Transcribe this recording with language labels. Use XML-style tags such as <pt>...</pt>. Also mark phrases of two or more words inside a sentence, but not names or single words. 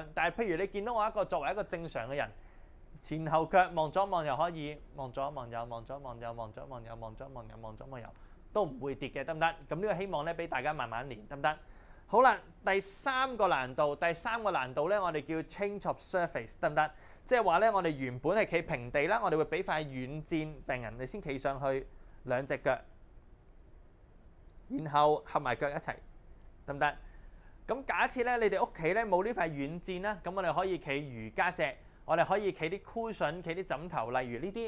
<yue>但係譬如你見到我作為一個正常嘅人，前後腳望左望右可以，望左望右望左望右望左望右望左望右望左望右都唔會跌嘅，得唔得？咁呢個希望咧俾大家慢慢練，得唔得？好啦，第三個難度咧，我哋叫</yue> <en>change of surface，</en> <yue>得唔得？即係話咧，我哋原本係企平地啦，我哋會俾塊軟墊病人，你先企上去兩隻腳。然後合埋腳一齊，得唔得？咁假設咧，你哋屋企咧冇呢塊軟墊啦，咁我哋可以企瑜伽席，我哋可以企啲 cushion， 企啲枕頭，例如呢啲。</yue>